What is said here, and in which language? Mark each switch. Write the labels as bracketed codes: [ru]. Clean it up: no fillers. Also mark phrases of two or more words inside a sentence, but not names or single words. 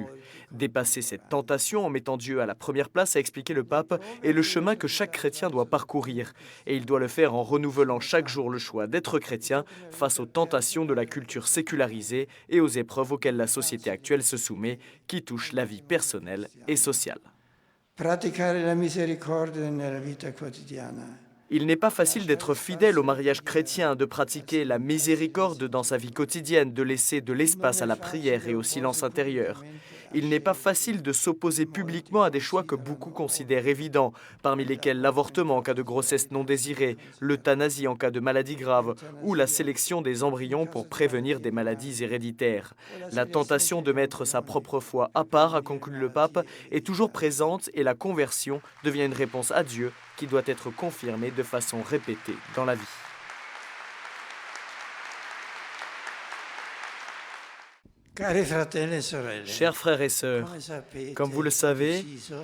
[fr] Dépasser cette tentation en mettant Dieu à la première place, a expliqué le pape, est le chemin que chaque chrétien doit parcourir. Et il doit le faire en renouvelant chaque jour le choix d'être chrétien face aux tentations de la culture sécularisée et aux épreuves auxquelles la société actuelle se soumet, qui touchent la vie personnelle et sociale. [it] Praticare la misericordia nella vita quotidiana. [fr] Il n'est pas facile d'être fidèle au mariage chrétien, de pratiquer la miséricorde dans sa vie quotidienne, de laisser de l'espace à la prière et au silence intérieur. Il n'est pas facile de s'opposer publiquement à des choix que beaucoup considèrent évidents, parmi lesquels l'avortement en cas de grossesse non désirée, l'euthanasie en cas de maladie grave ou la sélection des embryons pour prévenir des maladies héréditaires. La tentation de mettre sa propre foi à part, a conclu le pape, est toujours présente et la conversion devient une réponse à Dieu qui doit être confirmée de façon répétée dans la vie. [it] Cari fratelli e sorelle, [fr] Chers frères et sœurs, [it] come sapete, [fr] comme vous le savez, [it] ho deciso